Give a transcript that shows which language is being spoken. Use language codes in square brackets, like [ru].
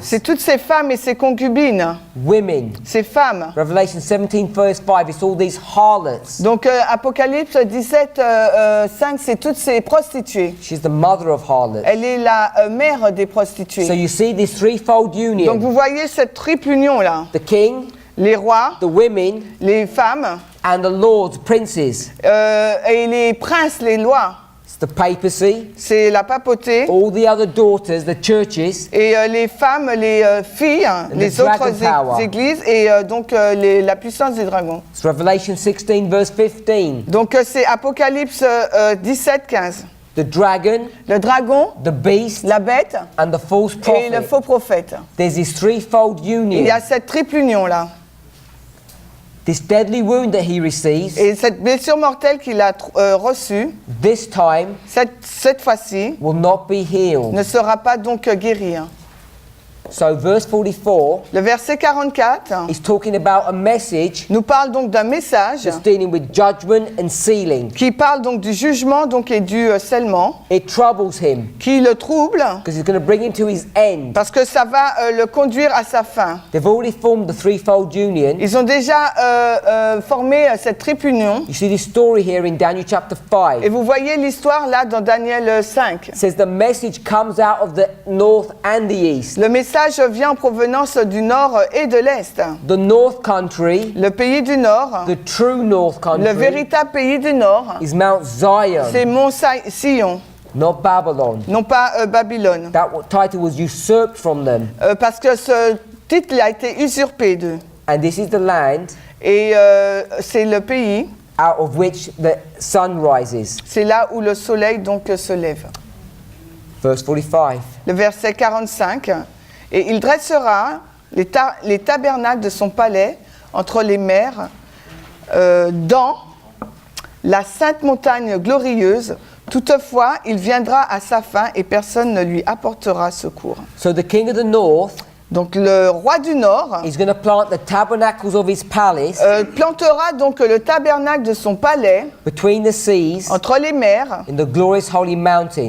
[fr] c'est toutes ces femmes et ces concubines, [en] women. [fr] ces femmes. [en] Revelation 17, verse 5, it's all these harlots. [fr] Donc Apocalypse 17, 5, c'est toutes ces prostituées. [en] She's the mother of harlots. [fr] Elle est la mère des [en] So [fr] prostituées. [en] you see this threefold [fr] Donc [en] union. [fr] vous voyez cette triple union là. [en] The king, [fr] Les rois, [en] the women, [fr] les femmes [en] and the lords, princes. [fr] et les princes, les lois. [en] It's the papacy, [fr] C'est la papauté. [en] all the other daughters, the churches, [fr] Et les femmes, les filles, les [en] the dragon [fr] autres [en] power. [fr] églises et donc la puissance du dragon. [en] it's Revelation 16, verse 15. [fr] Donc c'est Apocalypse 17, 15. [en] The dragon, [fr] Le dragon, [en] the beast, [fr] la bête [en] and the false [fr] et le [en] prophet. [fr] faux prophète. [en] There's this threefold [fr] Il [en] union. [fr] y a cette triple union là. [en] This deadly wound that he receives, [fr] Et cette blessure mortelle qu'il a reçue, [en] this time, [fr] cette fois-ci, [en] will not be healed. [fr] ne sera pas donc guérie. Hein. [en] So verse 44 [fr] Le verset 44 [en] is talking about a message [fr] nous parle donc d'un message [en] that's dealing with judgment and sealing. [fr] qui parle donc du jugement donc et du scellement, [en] It troubles him [fr] qui le trouble [en] because it's going to bring him to his end. [fr] parce que ça va le conduire à sa fin. [en] They've already formed the threefold union. [fr] Ils ont déjà formé cette triple union. [en] You see this story here in Daniel chapter 5. [fr] Et vous voyez l'histoire là dans Daniel 5. [en] It says the message comes out of the north and the east. [fr] Le message vient en provenance du nord et de l'est. [en] The north country, [fr] Le pays du nord, [en] the true north [fr] le [en] country, [fr] véritable pays du nord, [en] is Mount Zion, [fr] c'est Mont Sion, [en] not Babylon. [fr] non pas Babylone. [en] That title was usurped from them. [fr] Parce que ce titre a été usurpé d'eux. [en] And this is the land [fr] Et c'est le pays, [en] out of which the sun rises. [fr] c'est là où le soleil donc se lève. [en] Verse 45. [fr] Le verset 45. Et il dressera les tabernacles de son palais entre les mers dans la sainte montagne glorieuse. Toutefois, il viendra à sa fin et personne ne lui apportera secours. [en] So the king of the north [fr] Donc le roi du Nord [en] is going to plant the tabernacles of his palace [fr] plantera donc le tabernacle de son palais [en] between the seas [fr] entre les mers [en] in the glorious holy mountain.